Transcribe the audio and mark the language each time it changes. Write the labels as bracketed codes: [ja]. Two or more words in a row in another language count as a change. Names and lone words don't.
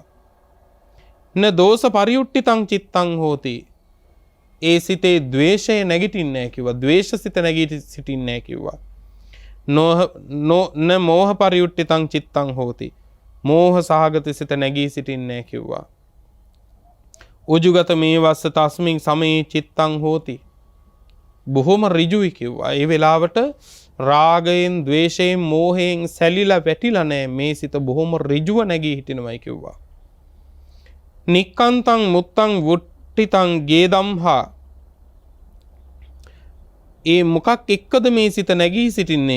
[pi] න දෝෂ පරියුට්ඨිතං චිත්තං හෝති. [si] ඒ සිතේ ද්වේෂය නැගිටින්නේ නැහැ කිව්වා. ද්වේෂ සිත නැගී සිටින්නේ නැහැ කිව්වා. [pi] න මෝහ පරියුට්ඨිතං චිත්තං හෝති. [si] මෝහ සහගත සිත නැගී සිටින්නේ නැහැ කිව්වා. [pi] උජුගත මේ වස්ස තස්මින් සමේ චිත්තං හෝති. [si] බොහොම ඍජුයි කිව්වා. ඒ වෙලාවට රාගයෙන්, ද්වේෂයෙන්, මෝහයෙන් සැලිලා වැටිලා නැහැ. මේ සිත බොහොම ඍජුව නැගී හිටිනවයි කිව්වා. [pi] නික්කන්තං මුත්තං වුට්ටිතං ගේදම්හා. [si] ඒ මොකක් එක්කද මේ සිත නැගී සිටින්නේ?